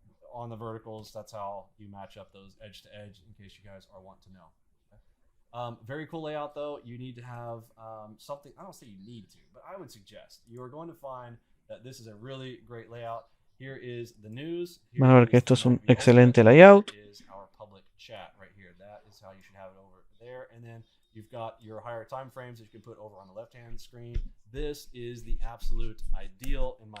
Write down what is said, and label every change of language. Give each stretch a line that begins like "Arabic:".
English: On the verticals, that's how you match up those edge to edge, in case you guys are wanting to know. Very cool layout though. You need to have something, I don't say you need to, but I would suggest you are going to find that this is a really great layout. Here is the news.
Spanish: Van a ver que esto es un excelente layout.
English: Is our public chat right here. That is how you should have it over there. And then you've got your higher time frames that you can put over on the left hand screen. This is the absolute ideal in my